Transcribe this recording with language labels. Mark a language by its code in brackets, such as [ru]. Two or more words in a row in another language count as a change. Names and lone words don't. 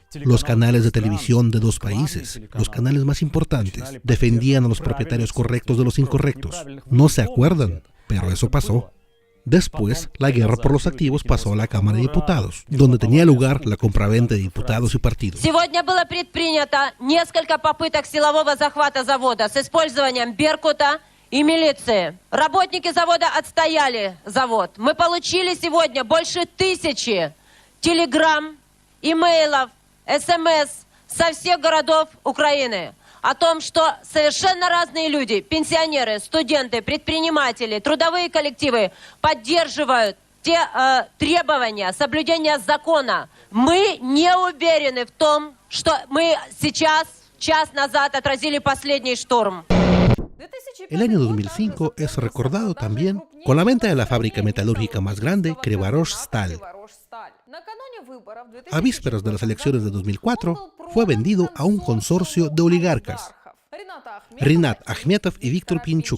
[es] Los canales de televisión de dos países, los canales más importantes, defendían a los propietarios correctos de los incorrectos. No se acuerdan, pero eso pasó. Después, la guerra por los activos pasó a la Cámara de Diputados, donde tenía lugar la compraventa de diputados y partidos. [ru] Сегодня было предпринято несколько попыток силового захвата завода с использованием Беркута и милиции. Работники завода отстояли завод. Мы получили сегодня больше 1000 телеграмм, имейлов, СМС со всех городов Украины о том, что совершенно разные люди, пенсионеры, студенты, предприниматели, трудовые коллективы поддерживают те требования соблюдения закона. Мы не уверены в том, что мы сейчас, час назад, отразили последний штурм. [es] El año 2005 es recordado también con la venta de la fábrica metalúrgica más grande, Krivorazh-Stal. A vísperas de las elecciones de 2004, fue vendido a un consorcio de oligarcas, Rinat Akhmetov y Viktor Pinchuk.